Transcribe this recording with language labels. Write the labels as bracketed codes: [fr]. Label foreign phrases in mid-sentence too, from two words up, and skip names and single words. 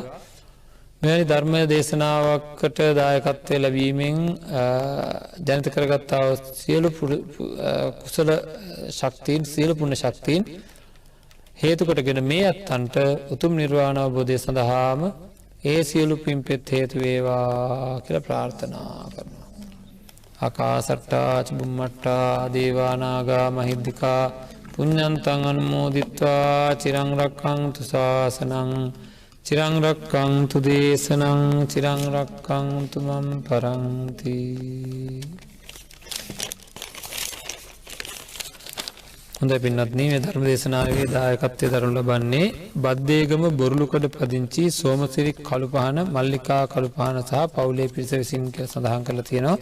[si] මෙවැනි ධර්ම දේශනාවකට දායකත්වය ලැබීමෙන් ජනිත කරගත්තා වූ සියලු කුසල ශක්තියින්, සියලු පුණ්‍ය ශක්තියින් හේතු කොටගෙන මේ අත්තන්ට උතුම් නිර්වාණ අවබෝධය සඳහාම ඒ සියලු පින්පෙත් හේතු වේවා කියලා ප්‍රාර්ථනා කරනවා. [pi] ආකාසට්ටා චුම්මට්ටා දේවා නාග මහිද්దికා පුඤ්ඤන්තං අනුමෝදිත්වා චිරං රක්ඛන්තු ශාසනං චිරං රක්ඛන්තු දේශනං චිරං රක්ඛන්තු මම් පරන්ති. [si] හොඳයි පින්වත්නි, මේ ධර්ම දේශනාවේ දායකත්වයෙන් දරනු ලබන්නේ බද්දේගම බොරුළුකඩ පදිංචි සෝමසිරි කළුපහන, මල්ලිකා කළුපහන සහ පවුලේ පිරිස විසින් කියලා සඳහන් කරලා තියෙනවා.